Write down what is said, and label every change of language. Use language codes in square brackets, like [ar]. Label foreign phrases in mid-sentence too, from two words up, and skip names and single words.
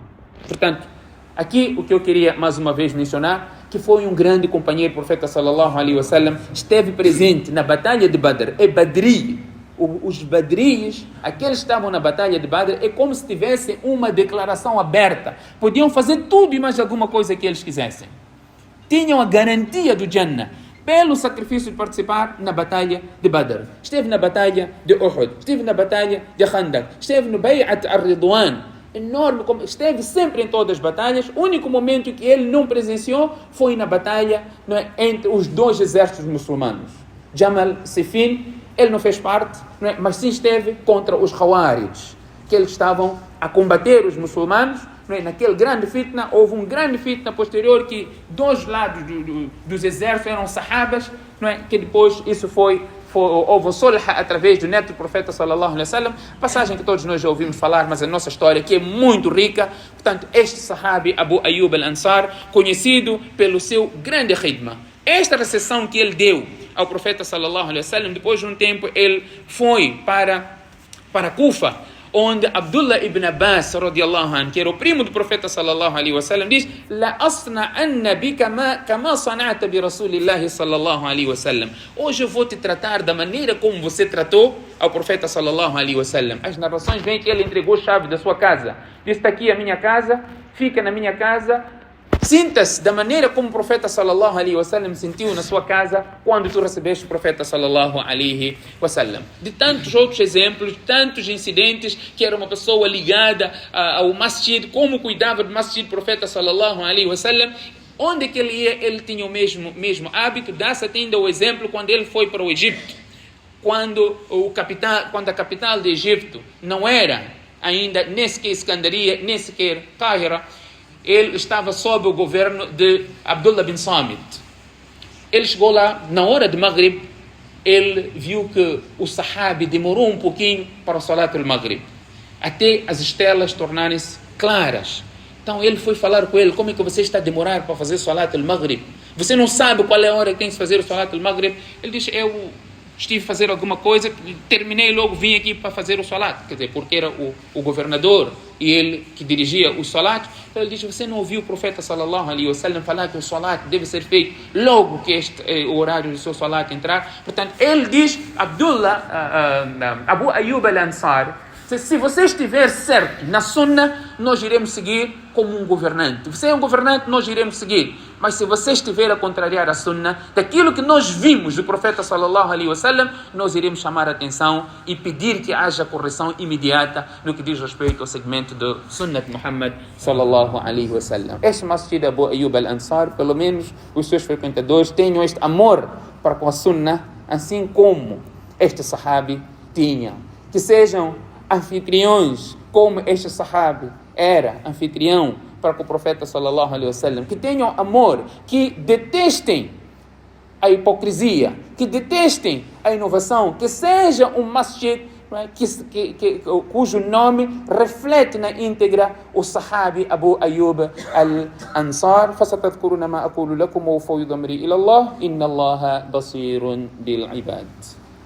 [pt] Portanto, aqui o que eu queria mais uma vez mencionar, que foi um grande companheiro, o profeta [ar] صلى الله عليه وسلم, [pt] esteve presente na batalha de Badr, é Badri. Os badrios, aqueles que estavam na batalha de Badr, é como se tivessem uma declaração aberta. Podiam fazer tudo e mais alguma coisa que eles quisessem. Tinham a garantia do Jannah pelo sacrifício de participar na batalha de Badr. Esteve na batalha de Uhud, esteve na batalha de Khandaq, esteve no Bay'at al-Ridwan. Enorme, esteve sempre em todas as batalhas. O único momento que ele não presenciou foi na batalha, não é, entre os dois exércitos muçulmanos. Jamal Siffin, ele não fez parte, não é, mas sim esteve contra os Khawarij, que eles estavam a combater os muçulmanos. Não é, naquele grande fitna, houve um grande fitna posterior que dois lados dos exércitos eram sahabas, não é, que depois isso houve sulh através do neto do profeta [ar] صلى الله عليه وسلم, [pt] passagem que todos nós já ouvimos falar, mas a nossa história que é muito rica. Portanto, este sahabi Abu Ayyub al-Ansar, conhecido pelo seu grande khidma, esta recepção que ele deu ao profeta [ar] صلى الله عليه وسلم, [pt] depois de um tempo ele foi para Kufa, onde Abdullah ibn Abbas [ar] رضي الله عنه, [pt] que era o primo do profeta [ar] صلى الله عليه وسلم, diz: لأصنعن بك كما صنعت برسول الله صلى الله عليه وسلم. [pt] Hoje eu vou te tratar da maneira como você tratou ao profeta [ar] صلى الله عليه وسلم. [pt] As narrações vêm que ele entregou a chave da sua casa. Disse: está aqui a minha casa, fica na minha casa. Sinta-se da maneira como o profeta [ar] صلى الله عليه وسلم [pt] sentiu na sua casa quando tu recebeste o profeta [ar] صلى الله عليه وسلم. [pt] De tantos outros exemplos, tantos incidentes, que era uma pessoa ligada ao masjid, como cuidava do masjid do profeta [ar] صلى الله عليه وسلم. [pt] Onde que ele ia, ele tinha o mesmo hábito. Dá-se ainda o exemplo quando ele foi para o Egito, quando a capital do Egito não era ainda nem sequer Escandaria, nem sequer Cáhira. Ele estava sob o governo de Abdullah bin Samit. Ele chegou lá, na hora de Maghrib, ele viu que o sahabi demorou um pouquinho para o [ar] صلاة المغرب, [pt] até as estrelas tornarem-se claras. Então ele foi falar com ele: como é que você está a demorar para fazer o [ar] صلاة المغرب? [pt] Você não sabe qual é a hora que tem que fazer o [ar] صلاة المغرب? [pt] Ele disse: eu estive a fazer alguma coisa, terminei logo, vim aqui para fazer o Salat. Quer dizer, porque era o governador e ele que dirigia o Salat. Então ele diz: você não ouviu o profeta [ar] صلى الله عليه وسلم [pt] falar que o Salat deve ser feito logo que o horário do seu Salat entrar? Portanto, ele diz, Abu Ayyub al-Ansar, Se você estiver certo na Sunna, nós iremos seguir como um governante. Você é um governante, nós iremos seguir. Mas se você estiver a contrariar a Sunna, daquilo que nós vimos do profeta [ar] صلى الله عليه وسلم, [pt] nós iremos chamar a atenção e pedir que haja correção imediata no que diz respeito ao segmento do Sunnah de Muhammad [ar] صلى الله عليه وسلم. [pt] Este Masjid Abu Ayyub al-Ansar, pelo menos os seus frequentadores tenham este amor para com a Sunnah, assim como este sahabi tinha. Que sejam anfitriões como este sahabi era anfitrião para com o profeta [ar] صلى الله عليه وسلم, [pt] que tenham amor, que detestem a hipocrisia, que detestem a inovação, que seja um masjid cujo nome reflete na íntegra o sahabi Abu Ayyub al-Ansar. [ar] فستذكرون ما أقول لكم وأفوض أمري إلى الله إن الله بصير بالعباد.